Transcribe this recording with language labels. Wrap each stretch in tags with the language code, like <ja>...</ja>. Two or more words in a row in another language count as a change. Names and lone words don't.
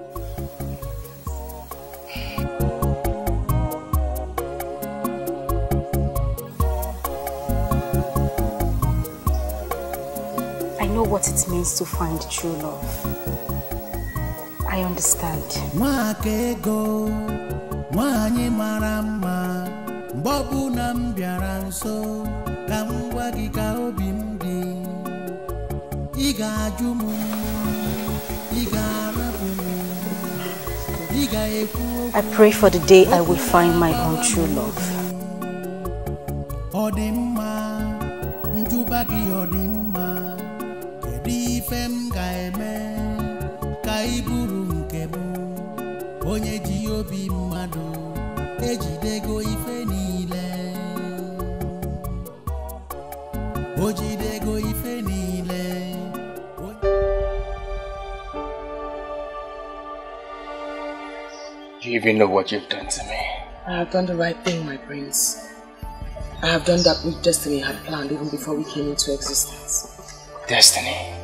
<en>I know what it means to find true love. I understand.</en> <ig>Nwakaego, nwanyị mara mma, mgbe na m bịara nso, ka m gwa gị ka obi m dị. Ị ga-ajụ m, ị ga-arapụ m, ị ga-ekwu.</ig> <en>I pray for the day I will find my own true love.</en> <ig>Ọ dị mma, njụba gị ọ dị mma, kedu ife m ga-eme ka ị bụrụ nke m, onye ji obi mmadụ ejidego ife niile, o jidego ife niile.</ig> <en>Do you even know what you've done to me? I have done the right thing, my prince. I have done that which destiny had planned even before we came into existence. Destiny?</en>